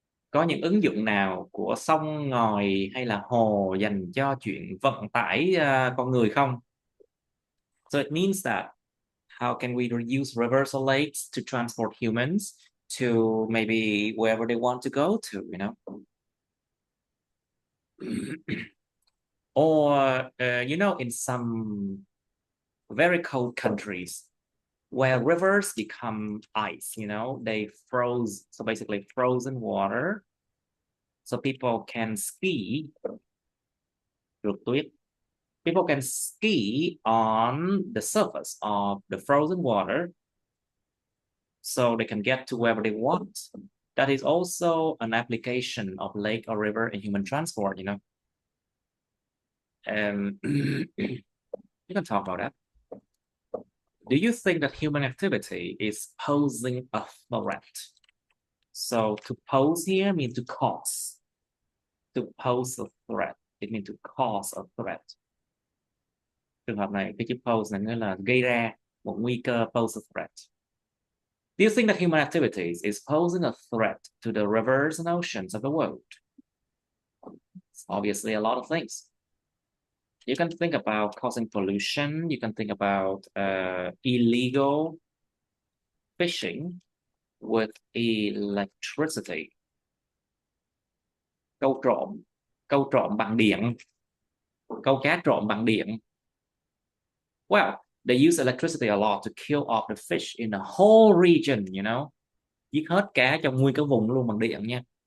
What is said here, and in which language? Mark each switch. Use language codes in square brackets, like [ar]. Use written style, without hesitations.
[vi] Có những ứng dụng nào của sông, ngòi hay là hồ dành cho chuyện vận tải con người không? [en] So it means that how can we use rivers or lakes to transport humans to maybe wherever they want to go to, you know? Or, you know, in some very cold countries where rivers become ice, you know, they froze. So basically frozen water. So people can ski. People can ski on the surface of the frozen water so they can get to wherever they want. That is also an application of lake or river in human transport, you know. You can talk about that. Do you think that human activity is posing a threat? So to pose here means to cause. To pose a threat, it means to cause a threat. [vi] Trường hợp này cái chữ pose này nghĩa là gây ra một nguy cơ, [en] pose a threat. Do you think that human activities is posing a threat to the rivers and oceans of the world? It's obviously a lot of things. You can think about causing pollution. You can think about illegal fishing with electricity. [vi] Câu trộm bằng điện, câu cá trộm bằng điện. [en] Well, they use electricity a lot to kill off the fish in the whole region, you know. [vi] Giết hết cá trong nguyên cái vùng luôn bằng điện nha.